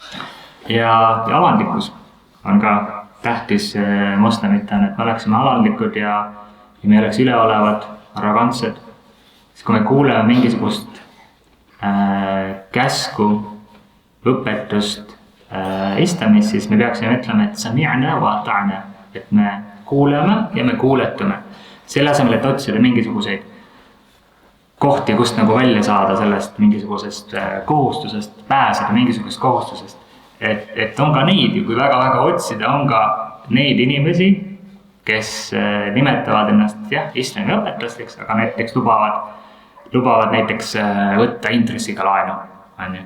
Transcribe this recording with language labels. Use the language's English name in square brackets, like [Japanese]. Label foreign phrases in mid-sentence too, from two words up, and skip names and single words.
[Estonian] ja alandlikkus on ka tähtis moslemitele, et me oleksime alandlikud ja me ei oleks üleolevad, arrogantsed. Siis kui me kuuleme mingisugust käsku, õpetust islamis, siis me peaksime ütlema, et [Arabic] سمعنا وأطعنا, [Estonian] et me kuuleme ja me kuuletume. Selle asemel, et otsida mingisuguseid kohti, kust nagu välja saada sellest mingisugusest kohustusest, pääseda mingisugusest kohustusest. Et on ka neid, kui väga-väga otsida, on ka neid inimesi, kes nimetavad ennast islami õpetlasteks, aga näiteks lubavad näiteks võtta intressiga laenu.